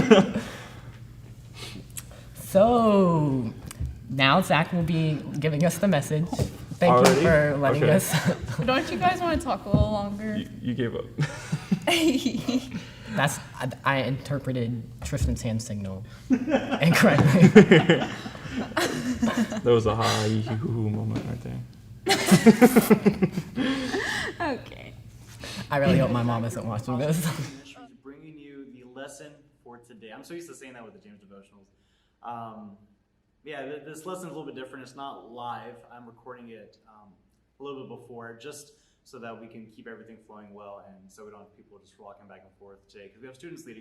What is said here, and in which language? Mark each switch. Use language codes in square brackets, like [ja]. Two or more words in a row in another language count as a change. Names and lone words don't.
[en] So now Zach will be giving us the message. Thank Already? you for letting Okay. us. Don't you guys want to talk a little longer? you gave up. That's I interpreted Tristan's hand signal incorrectly. That was a ha hee hee hoo hoo moment right there. Okay. I really hope my mom isn't watching this. She's bringing you the lesson for today. I'm so used to saying that with the James devotionals. This lesson is a little bit different. It's not live. I'm recording it a little bit before, just so that we can keep everything flowing well, and so we don't have people just rocking back and forth today, because we have students leading.